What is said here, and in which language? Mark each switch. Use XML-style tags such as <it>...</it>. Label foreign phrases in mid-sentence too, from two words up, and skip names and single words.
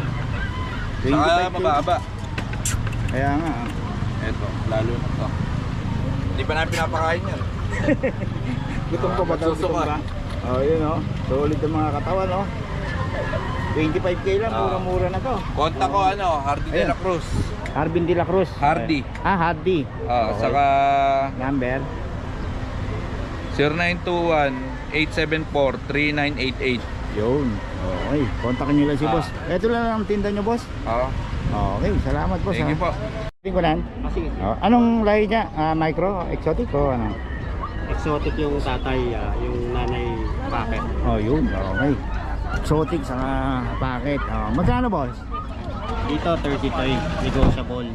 <tl>Saka 25K. mababa. Kaya nga. Ito, lalo na to. Hindi pa namin pinapakain yan. Gutom ko ba daw? Gutom magsusuka. ba? Yun oh. Solid ang mga katawan oh. 25K lang, mura-mura na to. Konta ko Hardy de la Cruz. Harbin de la Cruz. Hardy. Hardy. Ah, Okay. saka Number? 0921-874-3988. Yun. Okay. Kontakin nyo lang si boss. Ito lang ang tinda nyo, boss. Ah, Okay. Salamat, boss.</tl> <en>thank you po.</en> <tl>Tingkunan. Sige. Anong lahi niya? Micro? Exotic o ano? Exotic yung tatay, yung nanay packet. Yun. Okay. Exotic sa packet. Magkano, boss? Dito 33, negotiable.</tl>